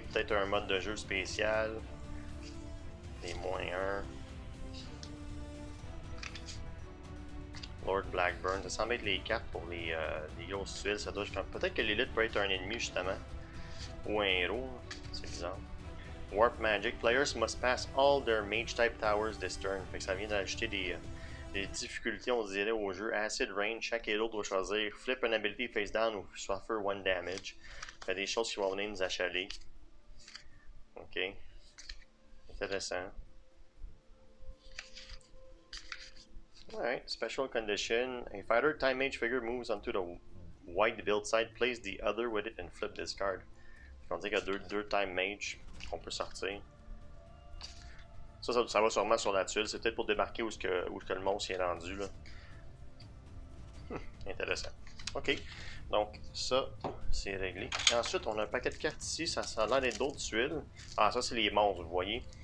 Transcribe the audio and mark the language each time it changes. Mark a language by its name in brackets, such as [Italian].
[French] Peut-être un mode de jeu spécial. Des -1. Lord Blackburn, ça semble être les cartes pour les grosses tuiles. Ça doit peut-être que l'élite peut être un ennemi justement. Ou un héros, c'est bizarre. [English] Warp Magic. Players must pass all their mage type towers this turn. [French] Fait que ça vient d'ajouter des difficultés, on dirait, au jeu. Acid Rain, chaque héros doit choisir [English] Flip an ability face down [French] ou [English] Suffer 1 damage. [French] Il y a des choses qui vont venir nous achaler. Ok. Intéressant. [English] Alright, special condition. A fighter time mage figure moves onto the white build side, place the other with it and flip this card. [French] On dit qu'il y a deux time mage qu'on peut sortir. Ça va sûrement sur la tuile. C'est peut-être pour démarquer où que le monstre est rendu. Là. Intéressant. Ok. Donc, ça, c'est réglé. Et ensuite, on a un paquet de cartes ici. Ça a l'air d'être d'autres tuiles. Ah, ça, c'est les monstres, vous voyez.